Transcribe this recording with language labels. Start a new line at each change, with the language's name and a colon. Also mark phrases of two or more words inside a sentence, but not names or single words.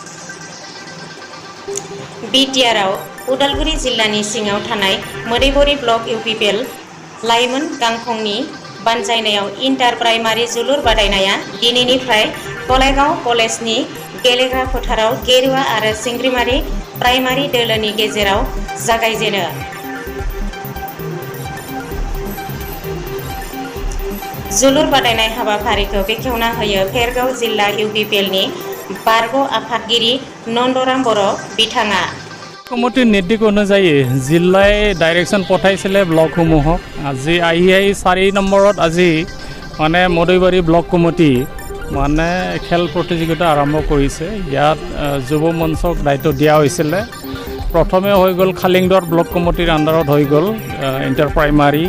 Bodo: बिटिआरआव उदालगुरि जिल्लानि सिङाव थानाय मोदैबुरि ब्लक इउपिपिएल लाइमोन गांखंनि बानजायनायाव इन्टार प्राइमारि जोलुर बादायनाया दिनैनिफ्राय गलायगाव कलेजनि गेलेग्रा फोथाराव गेरुवा आरो सिंग्रिमारि प्राइमारि दोलोनि गेजेराव जागायजेनो। जोलुर बादायनाय हाबाफारिखौ बेखेवना होयो भेरगाव जिल्ला इउपिपिएलनि बारग' आफादगिरि नन्दराम बर' बिथाङा।
Assamese: কমিটিৰ নীতিক অনুযায়ী জিলাই ডাইৰেকশ্যন পঠাইছিলে ব্লকসমূহক। আজি আহি 4 নম্বৰত আজি মানে মদৈবাৰী ব্লক কমিটি মানে খেল প্ৰতিযোগিতা আৰম্ভ কৰিছে। ইয়াত যুৱ মঞ্চক দায়িত্ব দিয়া হৈছিলে। প্ৰথমে হৈ গ'ল খালিংদৰ ব্লক কমিটিৰ আণ্ডাৰত হৈ গ'ল ইণ্টাৰ প্ৰাইমাৰী।